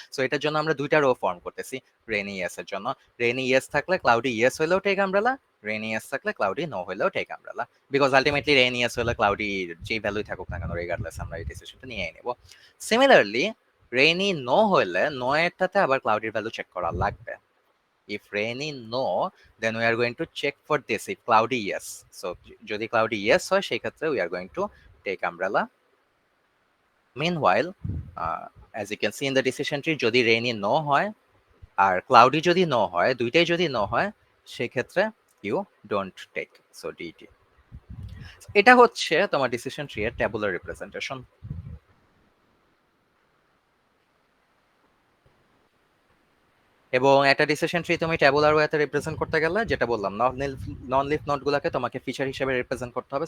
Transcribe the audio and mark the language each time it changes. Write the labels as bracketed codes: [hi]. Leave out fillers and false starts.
[bn] So এটার জন্য আমরা 2টা রো ফর্ম করতেছি রেইনি ইয়েস এর জন্য। রেইনি ইয়েস থাকলে ক্লাউডি ইয়েস হলেও টেক আমব্রেলা, রেইনি ইয়েস থাকলে ক্লাউডি নো হলেও take umbrella. Because ultimately rainy yes হলে ক্লাউডি যেই ভ্যালুই থাকুক না কেন, রেগার্ডলেস আমরা এই ডিসিশনটা নিয়েই নেব। সিমিলারলি রেইনি নো হলে, নো এরটাতে আবার ক্লাউডির ভ্যালু চেক করা লাগবে। [en] If rainy no, then we are going to check for this if cloudy yes. So [bn] যদি [en] cloudy yes [bn] হয়, সেই ক্ষেত্রে [en] we are going to take umbrella. Meanwhile, as you can see in the decision tree, যদি rainy no হয় আর cloudy যদি no হয়, [bn] দুইটাই যদি no হয়, সেই ক্ষেত্রে [en] you don't take. So DT. [bn] এটা হচ্ছে তোমার ডিসিশন ট্রি এর ট্যাবুলার রিপ্রেজেন্টেশন। এবং একটা ডিসিশন ট্রি তুমি ট্যাবুলার ওয়েতে রিপ্রেজেন্ট করতে গেলে, যেটা বললাম, নন লিফ নোটগুলোকে তোমাকে ফিচার হিসেবে রিপ্রেজেন্ট করতে হবে।